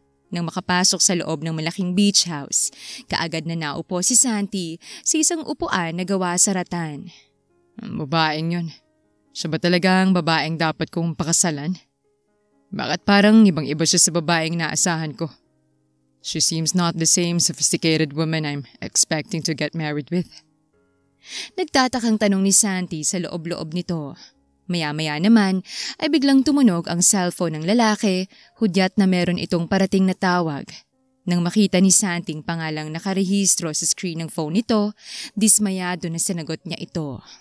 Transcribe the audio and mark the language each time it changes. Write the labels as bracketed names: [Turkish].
[Filipino] Nang makapasok sa loob ng malaking beach house, kaagad na naupo si Santi sa isang upuan na gawa sa ratan. Ang babaeng yun. Siya ba talaga ang babaeng dapat kong pakasalan? Bakit parang ibang-iba siya sa babaeng naasahan ko? [English] She seems not the same sophisticated woman I'm expecting to get married with. [Filipino] Nagtatakang tanong ni Santi sa loob-loob nito. Maya-maya naman ay biglang tumunog ang cellphone ng lalaki, hudyat na meron itong parating na tawag. Nang makita ni Santing pangalang nakarehistro sa screen ng phone nito, dismayado na sinagot niya ito.